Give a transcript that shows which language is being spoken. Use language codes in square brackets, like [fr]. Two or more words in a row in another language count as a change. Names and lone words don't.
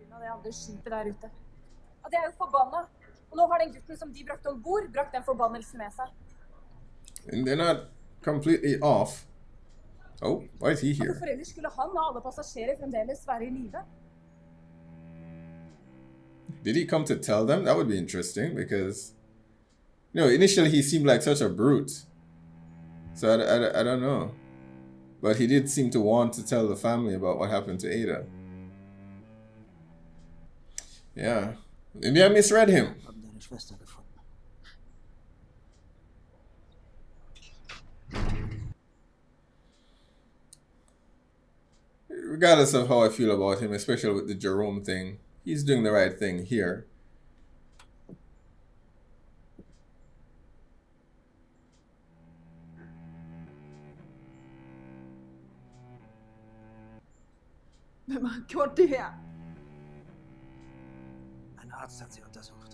[no] andre skipet der ute. Og det er jo forbanna. Og nå har den gutten som de brakte ombord, brakt den forbannelsen med seg. [en] And they're not completely off. Oh, why is he [no] Og [en] here? [no] hvorfor ellers skulle han og alle passasjerer fremdeles være i live? [en] Did he come to tell them? That would be interesting because, initially he seemed like such a brute. So I don't know. But he did seem to want to tell the family about what happened to Ada. Yeah. Maybe I misread him. [de] Haben deine Schwester gefunden. [en] Regardless of how I feel about him, especially with the Jerome thing, he's doing the right thing here. [no] Hvem har gjort det her? [de] Ein Arzt hat sie untersucht.